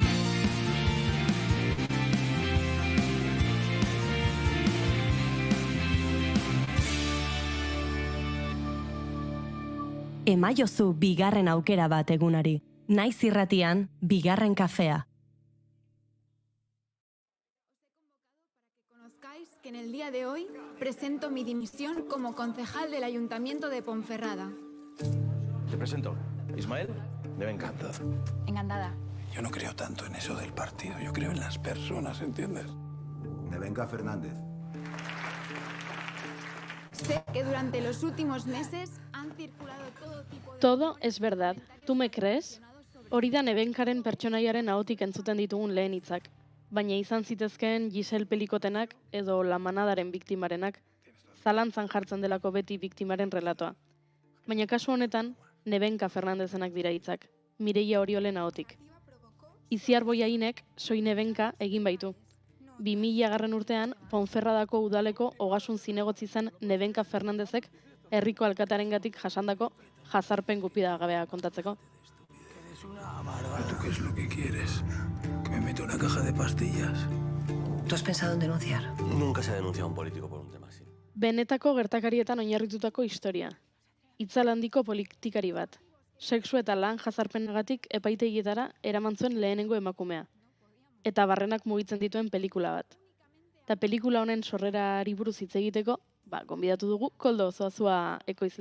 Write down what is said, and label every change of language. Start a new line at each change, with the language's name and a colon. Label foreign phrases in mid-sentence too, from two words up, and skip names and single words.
Basque: Emaiozu bigarren aukera bat egunari. Naiz irratian, bigarren kafea.
Spanish: Conozcáis que en el día de hoy presento mi dimisión como concejal del Ayuntamiento de Ponferrada. Te presento, Ismael de Bencanta. Encantada. Yo no creo tanto en eso del partido, yo creo en las personas, ¿entiendes? Nevenka Fernández. Sé que durante los últimos meses han circulado todo tipo de... Todo es verdad. ¿Tú me crees?
Basque: Hori da Nevenkaren pertsonaiaren ahotik entzuten ditugun lehen hitzak. Baina izan zitezkeen Giselle Pelikotenak edo La Manadaren biktimarenak, zalantzan jartzen delako beti biktimaren relatoa. Baina kasu honetan, Nevenka Fernandezenak dira hitzak, Mireia Oriolen ahotik. Iziar Boiainek Soi Nevenka egin baitu. 2000 urtean, Ponferradako udaleko ogasun zinegotzi zen Nevenka Fernandezek herriko alkatarengatik jasandako jazarpen gupidagabea kontatzeko.
Spanish: ¿Tú qué es lo que quieres? ¿Que me meto una caja de pastillas? ¿Tú has pensado en denunciar? Nunca se ha denunciado a un político por un tema así.
Basque: Benetako gertakarietan oinarritutako historia. Itzal handiko politikari bat. Sexu eta lan jazarpenagatik epaitegietara eraman zuen lehenengo emakumea. Eta barrenak mugitzen dituen pelikula bat. Eta pelikula honen sorrerari buruz hitz egiteko, gonbidatu dugu Koldo Zoazua ekoizlea.